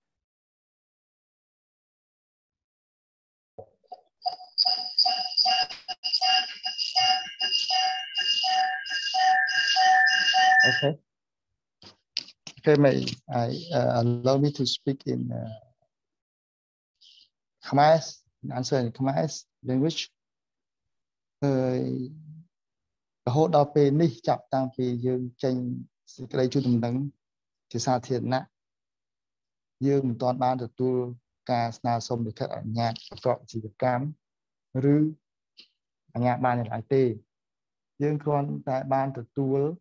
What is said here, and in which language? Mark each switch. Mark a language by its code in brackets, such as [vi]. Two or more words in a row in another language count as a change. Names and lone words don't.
[en] Okay. Okay, may I allow me to speak in Khmer, answer in Khmer language. [km] រហូតដល់ពេលនេះចាប់តាំងពីយើងចេញសេចក្តីជូនដំណឹងជាសាធារណៈយើងមិនទាន់បានទទួលការស្នើសុំលិខិតអនុញ្ញាតប្រកបអាជីវកម្មឬអាជ្ញាប័ណ្ណឡើយទេយើងគ្រាន់តែបានទទួល